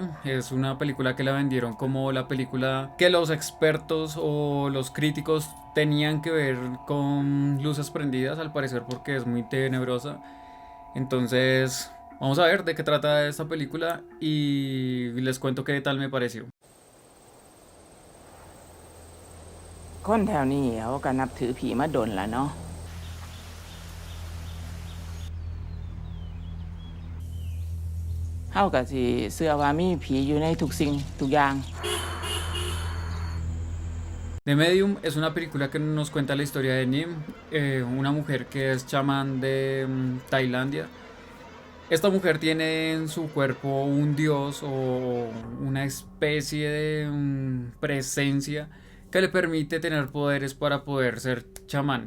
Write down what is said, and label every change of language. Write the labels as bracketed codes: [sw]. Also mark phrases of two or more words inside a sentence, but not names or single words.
[es] Es una película que la vendieron como la película que los expertos o los críticos tenían que ver con luces prendidas, al parecer, porque es muy tenebrosa. Entonces, vamos a ver de qué trata esta película y les cuento qué tal me pareció. [tts] คนแถวนี้เขาก็นับถือผีมาดนละเนาะเฮาก็สิเชื่อว่ามีผีอยู่ในทุกสิ่งทุกอย่าง [es] The Medium es una película que nos cuenta la historia de Nim, una mujer que es chamán de Tailandia. Esta mujer tiene en su cuerpo un dios o una especie de presencia que le permite tener poderes para poder ser chamán.